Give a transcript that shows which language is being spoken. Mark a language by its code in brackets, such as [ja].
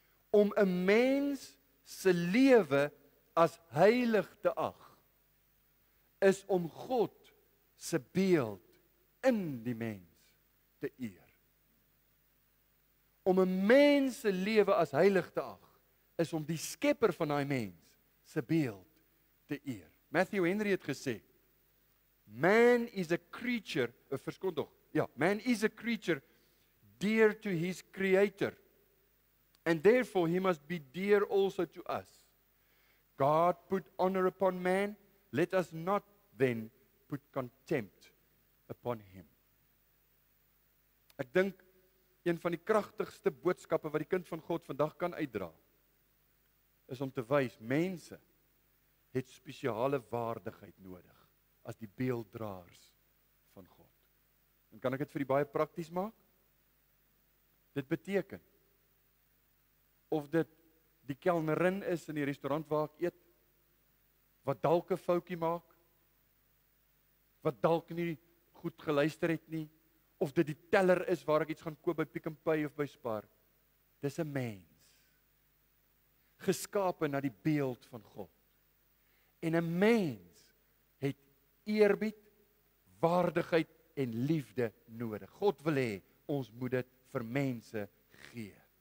[af] Om 'n mens se lewe as heilig te ag, is om God se beeld in die mens te eer. Om 'n mens se lewe as heilig te ag, is om die skepper van daai mens se beeld te eer. Matthew Henry het gesê, [en] man is a creature, man is a creature dear to his creator, and therefore he must be dear also to us. God put honor upon man, let us not then put contempt upon him. [af] Ek dink een van die kragtigste boodskappe wat die kind van God vandag kan uitdra, is om te wys, mense het spesiale waardigheid nodig as die beelddraers van God. En kan ek dit vir die baie prakties maak? Dit beteken, of dit die kelnerin is in die restaurant waar ek eet, wat dalk 'n foutjie maak, wat dalk nie goed geluister het nie, of dit die teller is waar ek iets gaan koop by Pick n Pay of by Spar. Dis 'n mens, geskape na die beeld van God. En 'n mens het eerbied, waardigheid en liefde nodig. God wil hê, ons moet dit vir mense gee.